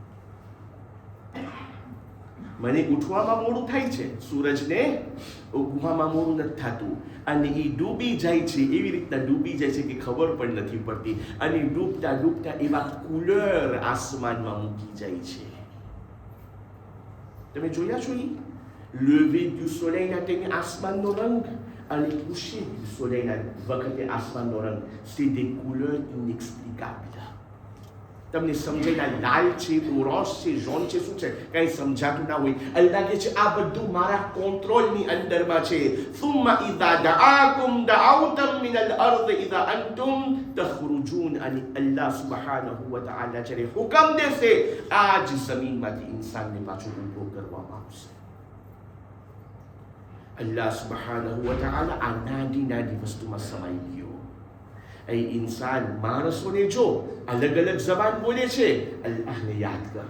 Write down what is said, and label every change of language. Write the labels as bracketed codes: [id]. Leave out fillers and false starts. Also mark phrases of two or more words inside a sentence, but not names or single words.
[gu] મને ઉઠવામાં મોડું થાય છે, સૂરજને ઉગવામાં મોડું નથી થતું. અને એ ડૂબી જાય છે, એવી રીતના ડૂબી જાય છે કે ખબર પણ નથી પડતી. અને ડૂબતા ડૂબતા એવા કુલર આસમાનમાં મૂકી જાય છે. તમે જોયા છો એ [fr] lever du soleil [gu] ના ટાઈમે આસમાનનો રંગ અને [fr] coucher du soleil [gu] ના વખતે આસમાનનો રંગ, [fr] c'est des couleurs inexplicables. [gu] તમને સમજાય લાલ છે, ઓરેન્જ છે, ઝોન છે, શું છે, કઈ સમજાતું ના હોય. અલ્લાહ કહે છે આ બધું મારા કંટ્રોલની અંદરમાં છે. [ar] ثم اذا دعاكم دعوتم من الارض اذا انتم تخرجون, [gu] અને અલ્લાહ [ar] سبحانه و تعالى [gu] જ્યારે હુકમ દેશે આ જ જમીનમાંથી ઇન્સાનને પાછો ઊભો કરવામાં આવશે. અલ્લાહ [ar] سبحانه و تعالى [gu] આ નાની વસ્તુમાં સમાઈ ગયો. એ ઇન્સાન માણસોને જો અલગ અલગ જબાન બોલે છે, અલ્લાહને યાદ કર.